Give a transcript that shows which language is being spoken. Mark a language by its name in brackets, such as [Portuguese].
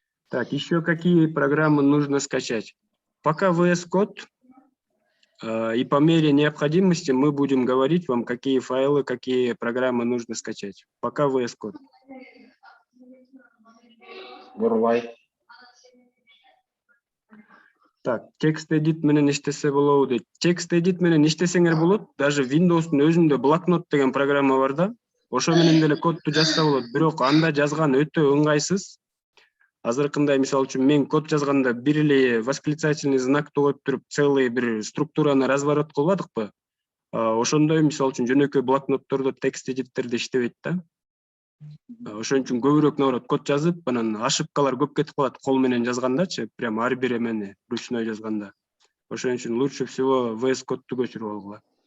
[Russian] Так, еще какие программы нужно скачать? Пока VS Code, и по мере необходимости мы будем говорить вам, какие файлы, какие программы нужно скачать. Пока VS Code. [Kyrgyz] Бурулай. Так, текст edit менен иштесе болобу дейт. Текст edit менен иштесеңер болот. Даже Windows'ун өзүндө блокнот деген программа бар да. Ошо менен деле кодду жазса болот. Бирок анда жазган өтө ыңгайсыз. Азыркындай мисалы үчүн мен код жазганда бир эле [Russian] восклицательный [Kyrgyz] знакты коюп туруп, [Russian] целый [Kyrgyz] бир структураны [Russian] разворот [Kyrgyz] кылбадыкпы? Ошондой мисалы үчүн жөнөкөй блокноттордо текст эдиттерде иштебейт да. Ошон үчүн көбүрөөк [Russian] наоборот [Kyrgyz] код жазып, анан ошибкалар көп кетип калат кол менен жазгандачы, [Russian] прям [Kyrgyz] ар бир эмени ручной жазганда. Ошон үчүн [Russian] лучше всего [Kyrgyz] VS Code'ду көчүрүп алгыла.